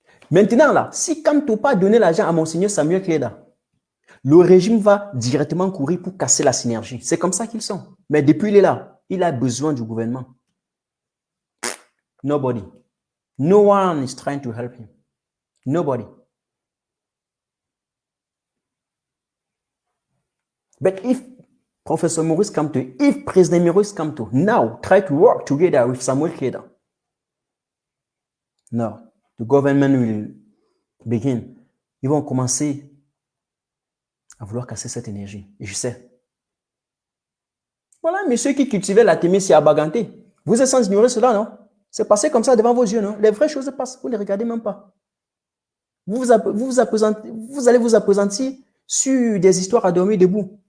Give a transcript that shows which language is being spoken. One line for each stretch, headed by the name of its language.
French: Maintenant, là, si quand tu n'as pas donné l'argent à Monseigneur Samuel Cléda, le régime va directement courir pour casser la synergie. C'est comme ça qu'ils sont. Mais depuis il est là, il a besoin du gouvernement.
English: Nobody. No one is trying to help him. Nobody. But if Professor Maurice Kamto, if President Maurice Kamto now try to work together with Samuel Keda, no, the government will begin.
French: Ils vont commencer à vouloir casser cette énergie. Et je sais. Voilà, monsieur qui cultivait la thémie à Baganté. Vous êtes sans ignorer cela, non? C'est passé comme ça devant vos yeux, non? Les vraies choses passent, vous ne les regardez même pas. Vous allez vous appesantir sur des histoires à dormir debout.